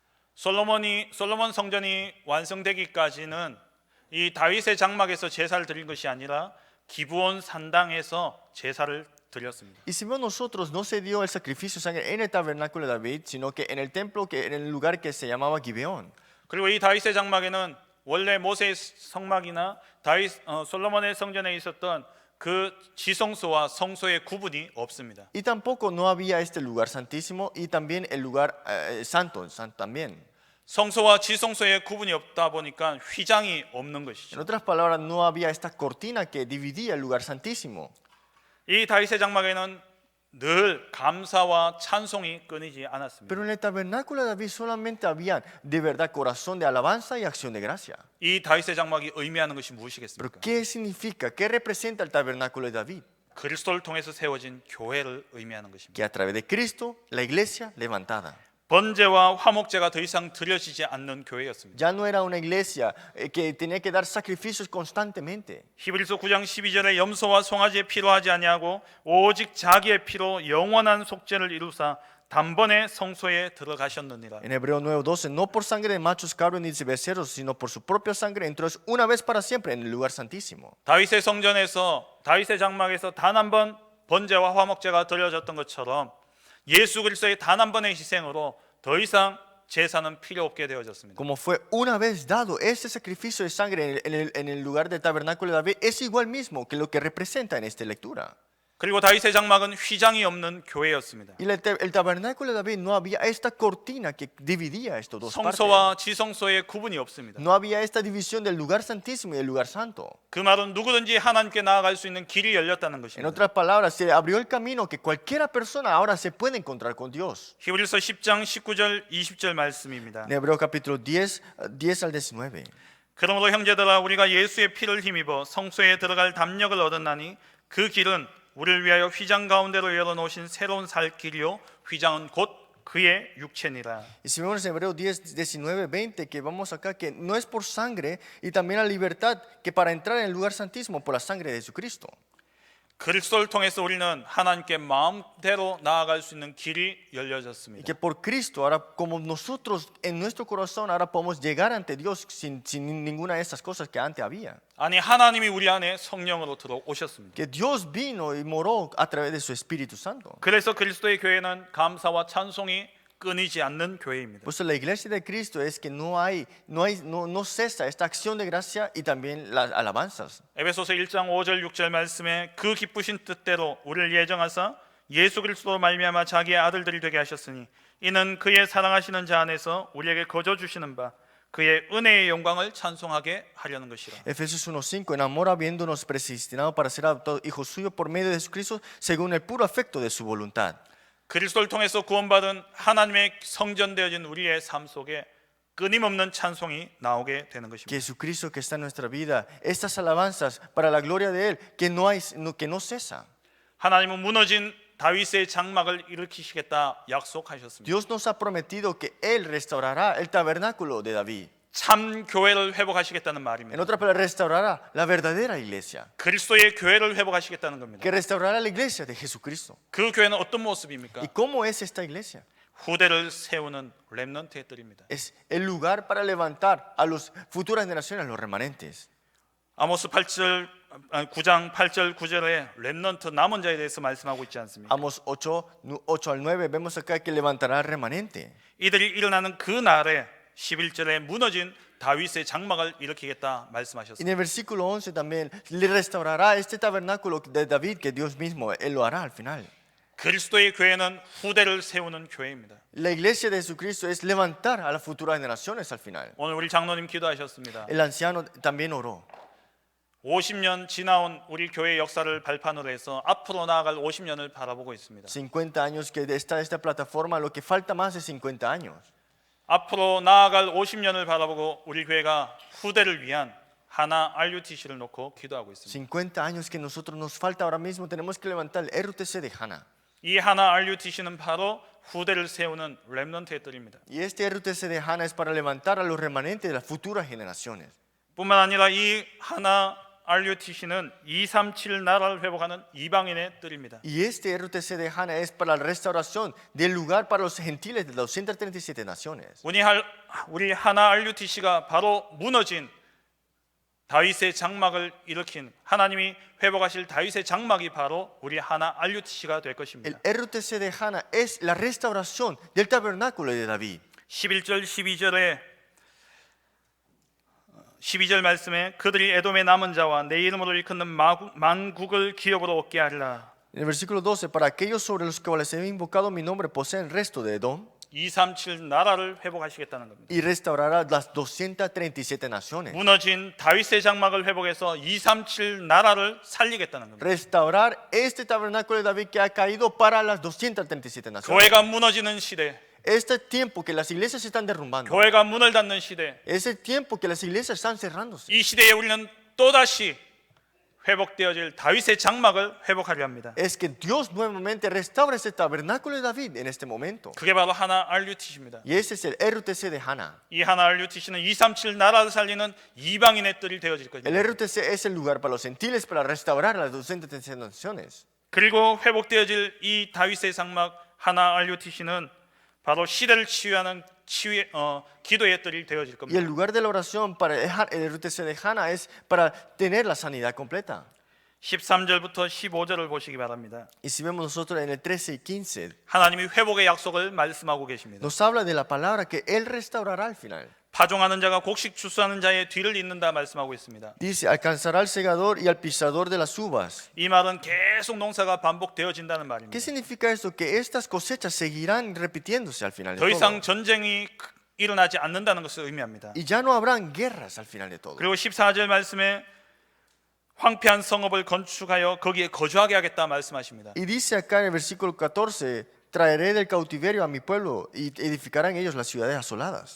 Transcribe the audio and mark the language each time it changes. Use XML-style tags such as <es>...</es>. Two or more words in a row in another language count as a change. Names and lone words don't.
<ko>솔로몬 성전이 완성되기까지는 이 다윗의 장막에서 제사를 드린 것이 아니라 기브온 산당에서 제사를 드렸습니다.</ko> <es>Y si vemos nosotros, no se dio el sacrificio de sangre en el tabernáculo de David, sino que en el templo, en el lugar que se llamaba Gibeón.</es> <ko>그리고 이 다윗의 장막에는 원래 모세의 성막이나 솔로몬의 성전에 있었던 그 지성소와 성소의 구분이 없습니다.</ko> <es>Y tampoco no había este lugar santísimo y también el lugar santo también.</es> <ko>성소와 지성소의 구분이 없다 보니까 휘장이 없는</ko> <es>En</es> <ko>것이죠.</ko> <es>otras palabras, no había esta cortina que dividía el lugar santísimo.</es> <ko>이 다윗의 장막에는 늘 감사와 찬송이 끊이지 않았습니다.</ko> <es>Pero en el tabernáculo de David solamente había de verdad corazón de alabanza y acción de gracia.</es> <ko>이 다윗의 장막이 의미하는 것이</ko> <es>Pero</es> <ko>무엇이겠습니까?</ko> <es>¿qué significa? ¿Qué representa el tabernáculo de David?</es> <ko>그리스도를 통해서 세워진 교회를 의미하는 것입니다.</ko> <es>Que a través de Cristo, la iglesia levantada.</es> <ko>번제와 화목제가 더 이상 드려지지 않는 교회였습니다.</ko> <es>Ya no era una iglesia que tenía que dar sacrificios constantemente.</es> <ko>히브리서 9장 12절에 염소와 송아지의 피로 하지 아니하고 오직 자기의 피로 영원한 속죄를 이루사 단번에 성소에 들어가셨느니라.</ko> <es>En Hebreo 9:12, no por sangre de machos, cabros ni de becerros, sino por su propia sangre entró una vez para siempre en el lugar santísimo.</es> <ko>다윗의 성전에서 다윗의 장막에서 단 한 번 번제와 화목제가 드려졌던 것처럼 예수 그리스도의 단 한 번의 희생으로 더 이상 제사는 필요 없게 되어졌습니다.</ko> <es>Como fue una vez dado ese sacrificio de sangre en el lugar del tabernáculo de David, es igual mismo que lo que representa en esta lectura.</es> <ko>그리고 다윗의 장막은 휘장이 없는 교회였습니다.</ko> <es>Y el tabernáculo de David no había esta cortina que dividía estos dos partes.</es> <ko>성소와 지성소의 구분이 없습니다.</ko> <es>No había esta división del lugar santísimo y del lugar santo.</es> <ko>그 말은 누구든지 하나님께 나아갈 수 있는 길이 열렸다는</ko> <es>En</es> <ko>것입니다.</ko> <es>otras palabras, se abrió el camino que cualquiera persona ahora se puede encontrar con Dios.</es> <ko>히브리서 10장 19절 20절 말씀입니다.</ko> <es>En Hebreo capítulo 10, 10 al 19.</es> <ko>그러므로 형제들아 우리가 예수의 피를 힘입어 성소에 들어갈 담력을 얻었나니 그 길은 우리를 위하여 휘장 가운데로 열어놓으신 새로운 살 길이요 휘장은 곧 그의 육체니라.</ko> <es>Y si vemos en Hebreo 10, 19, 20, que vamos acá, que no es por sangre y también la libertad, que para entrar en el lugar santísimo por la sangre de Jesucristo.</es> <ko>그리스도를 통해서 우리는 하나님께 마음대로 나아갈 수 있는 길이</ko> <es>Y</es> <ko>열려졌습니다.</ko> <es>que por Cristo, ahora como nosotros en nuestro corazón, ahora podemos llegar ante Dios sin ninguna de esas cosas que antes había.</es> <ko>아니 하나님이 우리 안에 성령으로 들어오셨습니다.</ko> <es>Que Dios vino y moró a través de su Espíritu Santo.</es> <ko>그래서 그리스도의 교회는 감사와 찬송이 끊이지 않는 교회입니다.</ko> <es>Por eso la iglesia de Cristo es que no cesa esta acción de gracia y también las alabanzas.</es> <ko>에베소서 1장 5절 6절 말씀에 그 기쁘신 뜻대로 우리를 예정하사 예수 그리스도로 말미암아 자기의 아들들이 되게 하셨으니 이는 그의 사랑하시는 자 안에서 우리에게 거저 주시는 바 그의 은혜의 영광을 찬송하게 하려는 것이라.</ko> <es>Efesios 1:5, en amor habiéndonos predestinado para ser adoptados hijos suyos por medio de Jesucristo, según el puro afecto de su voluntad.</es> <ko>그리스도를 통해서 구원받은 하나님의 성전되어진 우리의 삶 속에 끊임없는 찬송이 나오게 되는</ko> <es>Que</es> <ko>것입니다.</ko> <es>Jesucristo que está en nuestra vida, estas alabanzas para la gloria de Él, que no cesa.</es> <ko>하나님은 무너진 다윗의 장막을 일으키시겠다 약속하셨습니다.</ko> <es>Dios nos ha prometido que Él restaurará el tabernáculo de David.</es> <ko>참 교회를 회복하시겠다는</ko> <es>En</es> <ko>말입니다.</ko> <es>otras palabras, restaurará la verdadera iglesia.</es> <ko>그리스도의 교회를 회복하시겠다는 겁니다.</ko> <es>Que restaurará la iglesia de Jesucristo.</es> <ko>그 교회는 어떤 모습입니까?</ko> <es>¿Y cómo es esta iglesia?</es> <ko>후대를 세우는 렘넌트의 뜰입니다.</ko> <es>Es el lugar para levantar a las futuras generaciones, los remanentes.</es> <ko>아모스 9장 8절 9절에 렘넌트 남은 자에 대해서 말씀하고 있지 않습니까?</ko> <es>Amos 8:8-9 vemos acá que levantará el remanente.</es> <ko>이들이 일어나는 그 날에 11절에 무너진 다윗의 장막을 일으키겠다</ko> <es>En</es> <ko>말씀하셨습니다.</ko> <es>el versículo 11 también le restaurará este tabernáculo de David que Dios mismo, Él lo hará al final.</es> <ko>그리스도의 교회는 후대를 세우는 교회입니다.</ko> <es>La iglesia de Jesucristo es levantar a las futuras generaciones al final.</es> <ko>오늘 우리 장로님 기도하셨습니다.</ko> <es>El anciano también oró.</es> <ko>50년 지나온 우리 교회 역사를 발판으로 해서 앞으로 나아갈 50년을 바라보고 있습니다.</ko> <es>50 años que está esta plataforma, lo que falta más es 50 años.</es> <ko>앞으로 나아갈 50년을 바라보고 우리 교회가 후대를 위한 하나 RUTC를 놓고 기도하고 있습니다.</ko> <es>50 años que nosotros nos falta ahora mismo, tenemos que levantar el RUTC de Hana.</es> <ko>이 하나 RUTC는 바로 후대를 세우는 렘넌트의 뜰입니다.</ko> <es>Y este RUTC de Hana es para levantar a los remanentes de las futuras generaciones.</es> <ko>뿐만 아니라 이 하나 RUTC는 237 나라를 회복하는 이방인의 뜰입니다.</ko> <es>Y este RUTC de Hana es para la restauración del lugar para los gentiles de 237 naciones.</es> <ko>우리 하나 RUTC가 바로 무너진 다윗의 장막을 일으킨 하나님이 회복하실 다윗의 장막이 바로 우리 하나 RUTC가 될</ko> <es>El</es> <ko>것입니다.</ko> <es>RUTC de Hana es la restauración del tabernáculo de David.</es> <ko>11절 12절 말씀에 그들이 에돔의 남은 자와 내 이름으로 일컫는 만국을 기업으로 얻게 하리라.</ko> <es>En el versículo 12, para aquellos sobre los cuales he invocado mi nombre poseen el resto de Edom</es> <ko>237 나라를 회복하시겠다는 겁니다.</ko> <es>y restaurará las 237 naciones.</es> <ko>무너진 다윗의 장막을 회복해서 237 나라를 살리겠다는 겁니다.</ko> <es>Restaurar este tabernáculo de David que ha caído para las 237 naciones.</es> <ko>교회가 무너지는 시대,</ko> <es>Este tiempo que las iglesias se están derrumbando,</es> <ko>교회가 문을 닫는 시대,</ko> <es>es el tiempo que las iglesias están cerrándose.</es> <ko>이 시대에 우리는 또다시 회복되어질 다윗의 장막을 회복하려 합니다.</ko> <es>Es que Dios nuevamente restaura este tabernáculo de David en este momento.</es> <ko>그게 바로 하나 RUTC입니다.</ko> <es>Y ese es el RUTC de Hana.</es> <ko>이 하나 RUTC는 237 나라를 살리는 이방인의 뜰이 되어질</ko> <es>El</es> <ko>것입니다.</ko> <es>RUTC es el lugar para los gentiles para restaurar las 237 naciones.</es> <ko>그리고 회복되어질 이 다윗의 장막 하나 RUTC는 바로 시대를 치유하는 기도의 뜰이 되어질</ko> <es>Y</es> <ko>겁니다.</ko> <es>el lugar de la oración para el RUTC de Hana es para tener la sanidad completa.</es> <ko>13절부터 15절을 보시기 바랍니다.</ko> <es>Y si vemos nosotros en el 13 y 15,</es> <ko>하나님이 회복의 약속을 말씀하고 계십니다.</ko> <es>nos habla de la palabra que Él restaurará al final.</es> <ko>파종하는 자가 곡식 추수하는 자의 뒤를 잇는다 말씀하고 있습니다.</ko> <es>Dice, alcanzará al segador y al pisador de las uvas.</es> <ko>이 말은 계속 농사가 반복되어진다는 말입니다.</ko> <es>¿Qué significa esto? Que estas cosechas seguirán repitiéndose al final de</es> <ko>더 이상</ko> <es>todo.</es> <ko>전쟁이 일어나지 않는다는 것을 의미합니다.</ko> <es>Y ya no habrán guerras al final de todo.</es> <ko>그리고 14절 말씀에 황폐한 성읍을 건축하여 거기에 거주하게 하겠다 말씀하십니다.</ko> <es>Y dice acá en el versículo 14, traeré del cautiverio a mi pueblo y edificarán ellos las ciudades asoladas.</es>